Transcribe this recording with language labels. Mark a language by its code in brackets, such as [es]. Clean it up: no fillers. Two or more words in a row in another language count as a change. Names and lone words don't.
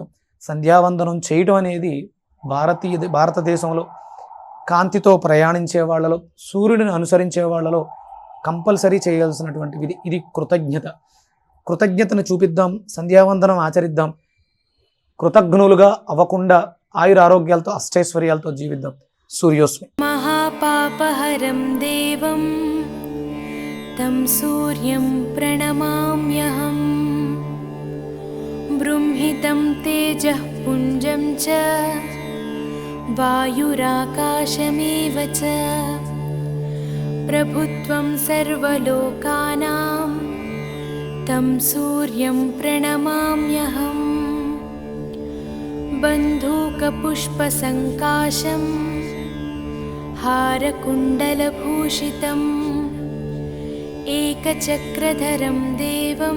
[te] సంధ్యావందనం చేయడం అనేది భారతదేశంలో కాంతితో ప్రయాణించే వాళ్ళలో, సూర్యుడిని అనుసరించే వాళ్ళలో కంపల్సరీ చేయాల్సినటువంటి విధి. ఇది కృతజ్ఞతను చూపిద్దాం, సంధ్యావందనం ఆచరిద్దాం, కృతజ్ఞులుగా అవ్వకుండా ఆయురారోగ్యాలతో అష్టైశ్వర్యాలతో జీవిద్దాం. [sa] సూర్యోస్మి. महापापहरं देवं तं सूर्यं प्रणमाम्यहम् बृंहितं तेजः पुञ्जं च वायुराकाशमेव च प्रभुत्वं सर्वलोकानां तं सूर्यं प्रणमाम्यहम् बन्धूकपुष्पसङ्काशं हारकुण्डलभूषितम् एकचक्रधरं देवम्